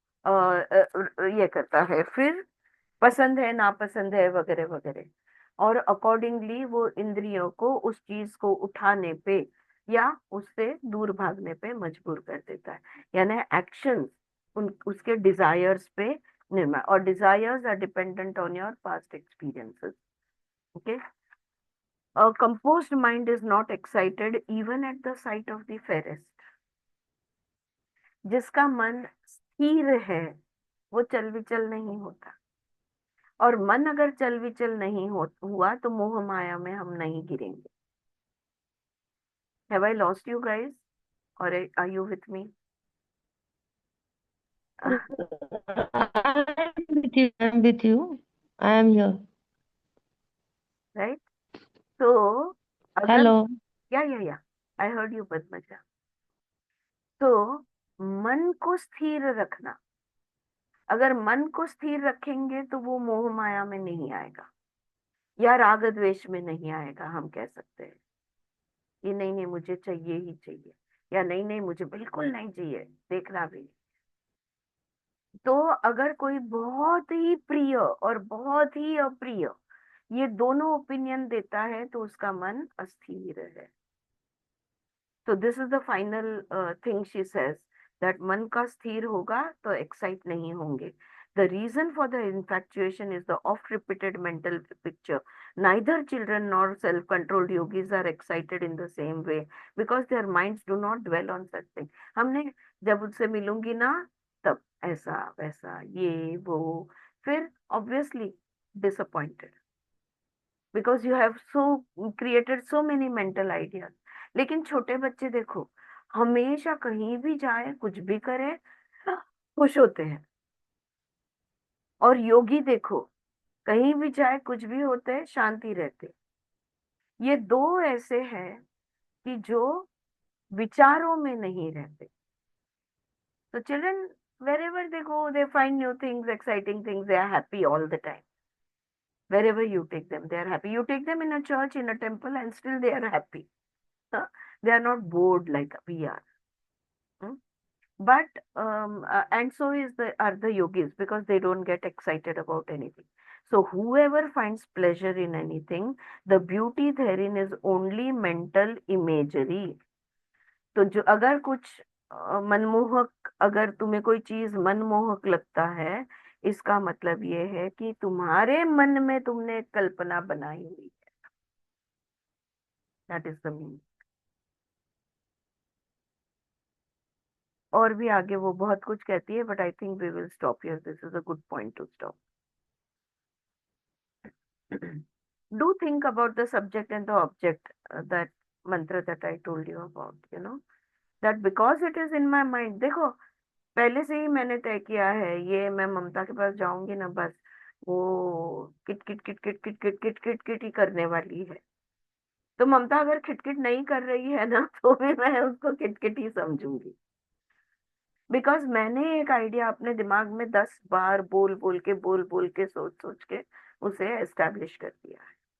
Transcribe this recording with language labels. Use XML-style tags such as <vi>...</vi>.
<hi>ये करता है, फिर पसंद है नापसंद है वगैरह वगैरह, और अकॉर्डिंगली वो इंद्रियों को उस चीज को उठाने पे या उससे दूर भागने पे मजबूर कर देता है। यानी एक्शन उसके डिजायर्स पे निर्भर, और</hi> <en>Desires are dependent on your past experiences. Okay, a composed mind is not excited even at the sight of the fairest।</en> <hi>जिसका मन स्थिर है वो चल विचल नहीं होता, और मन अगर चल विचल नहीं हुआ तो मोह माया में हम नहीं गिरेंगे।</hi> <en>Have I lost you guys or are you with me? I'm with you. I am here.</en> <hi>Right? तो अगर</hi> <en>Hello. या I heard you Padmaja.</en> <hi>तो मन को स्थिर रखना, अगर मन को स्थिर रखेंगे तो वो मोह माया में नहीं आएगा या राग द्वेष में नहीं आएगा। हम कह सकते हैं ये नहीं नहीं मुझे चाहिए ही चाहिए, या नहीं नहीं मुझे बिल्कुल नहीं चाहिए, देखना भी। तो अगर कोई बहुत ही प्रिय और बहुत ही अप्रिय ये दोनों ओपिनियन देता है तो उसका मन अस्थिर है।</hi> <en>तो this is the final thing she says, that</en> <hi>मन का स्थिर होगा तो</hi> <en>Excite नहीं होंगे। The reason for the infatuation is the oft-repeated mental picture. Neither children nor self-controlled yogis are excited in the same way because their minds do not dwell on such things.</en> <hi>हमने जब उससे मिलूंगी ना तब ऐसा वैसा ये वो, फिर</hi> <en>obviously disappointed because you have so created so many mental ideas।</en> <hi>लेकिन छोटे बच्चे देखो, हमेशा कहीं भी जाए कुछ भी करे खुश होते हैं, और योगी देखो कहीं भी जाए कुछ भी होते हैं शांति रहते। ये दो ऐसे हैं कि जो विचारों में नहीं रहते।</hi> <en>तो children wherever they go they find new things, exciting things, they are happy all the time। wherever you take them they are happy। you take them in a church, in a temple, and still they are happy। they are not bored like we are। Hmm? But and so are the yogis because they don't get excited about anything। So whoever finds pleasure in anything, the beauty therein is only mental imagery।</en> <hi>तो जो अगर कुछ मनमोहक, अगर तुम्हें कोई चीज मनमोहक लगता है, इसका मतलब ये है कि तुम्हारे मन में तुमने एक कल्पना बनाई हुई है।</hi> <en>That is the meaning.</en> <hi>और भी आगे वो बहुत कुछ कहती है,</hi> <en>But I think we will stop here. This is a good point to stop. Do think about the subject and the object, that mantra that I told you about, that because it is in my mind।</en> <hi>देखो पहले से ही मैंने तय किया है, ये मैं ममता के पास जाऊंगी ना बस वो kit kit kit kit kit kit kit kit kit ही करने वाली है। तो ममता अगर खिटकिट नहीं कर रही है ना तो भी मैं उसको किटकिट ही समझूंगी, बिकॉज मैंने एक आइडिया अपने दिमाग में 10 बार बोल बोल के सोच सोच के उसे एस्टेब्लिश कर दिया है।</hi>